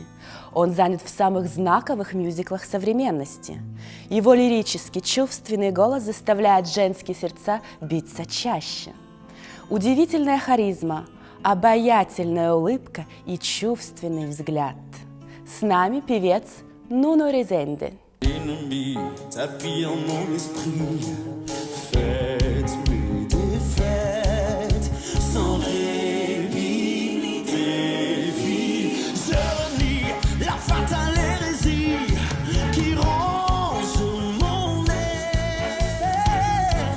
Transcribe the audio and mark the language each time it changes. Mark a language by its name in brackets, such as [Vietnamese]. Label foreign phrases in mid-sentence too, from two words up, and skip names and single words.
[Russian] Он занят в самых знаковых мюзиклах современности. Его лирический, чувственный голос заставляет женские сердца биться чаще. Удивительная харизма, обаятельная улыбка и чувственный взгляд. С нами певец Нуно Резенде. [French] Ennemi, tapis en mon esprit. Faites mes défaites, sans répit, défi. Je renie la fatale hérésie qui ronge mon air.